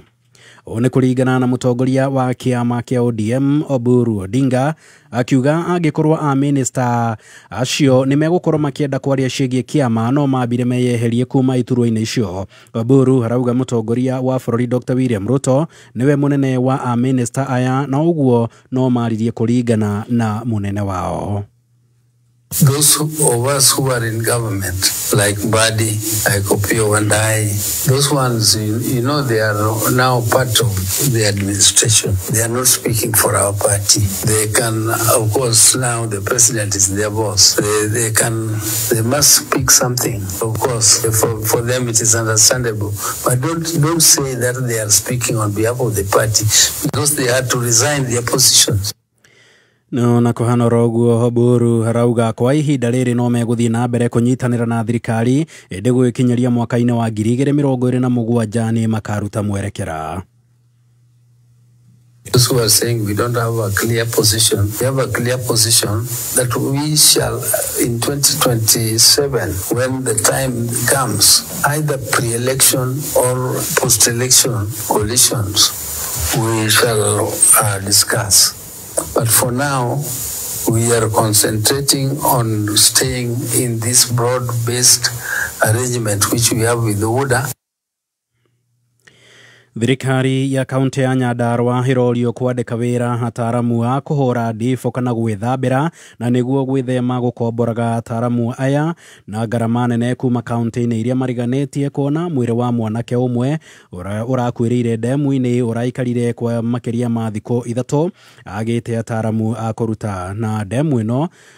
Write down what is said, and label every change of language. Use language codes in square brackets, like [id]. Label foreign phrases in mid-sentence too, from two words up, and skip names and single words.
[ki] One kuringana na mutongoria wa kiama kia ODM Oburu Odinga akiuga angikorwo a minister acio ni megukorwo makienda kwaria ciĩgiĩ kiama no mambire meyeherie kuma iturwa-inĩ icio. Oburu arauga mutongoria wa bururi Dr. William Ruto niwe munene wa a minister aya na uguo no maririe kuringana na munene wao. [en] Those of us who are in government, like Badi, like Opio and I, those ones, you know, they are now part of the administration. They are not speaking for our party. They can, of course, now the president is their boss. They must speak something. Of course, for them it is understandable. But don't say that they are speaking on behalf of the party because they had to resign their positions. [ki] No na kuhana roguo Oburu harauga kwa ihinda riri no meguthii na mbere kunyitanira na thirikari indi gwikinyeria mwaka-ini wa 2027 ni makaruta mwerekera. [en] Those who are saying we don't have a clear position, we have a clear position that we shall, in 2027, when the time comes, either pre-election or post-election coalitions, we shall discuss. But for now, we are concentrating on staying in this broad-based arrangement which we have with the order. [ki] Thirikari ya kaunti ya Nyandarua hirorio kwandika wira ataramu a kuhura ndifo kana gwithambira na niguo gwithema gukomboraga ataramu aya na garama nene kuma kaunti-ini iria mariganetie kuona mwiri wa mwanake umwe urakwirire ndemu-ini uraikarire kwa makiria ma thiko 3 agite ataramu a kuruta na ndemu ino